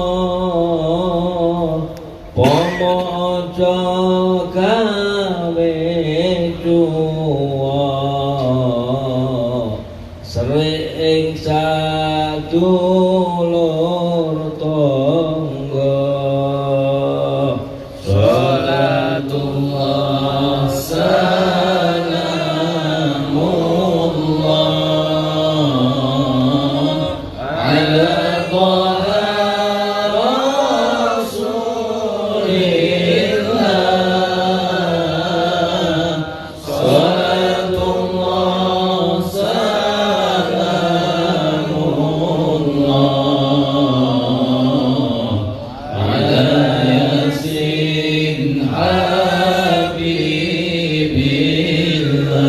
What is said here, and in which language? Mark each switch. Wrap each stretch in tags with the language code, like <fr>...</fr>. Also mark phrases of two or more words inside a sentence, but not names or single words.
<jv>pomo aja gawe cuwa sering sadulur tangga</jv> <ar>صلاة الله سلام الله على طه رسول الله صلاة الله سلام الله على يس حبيب الله.</ar>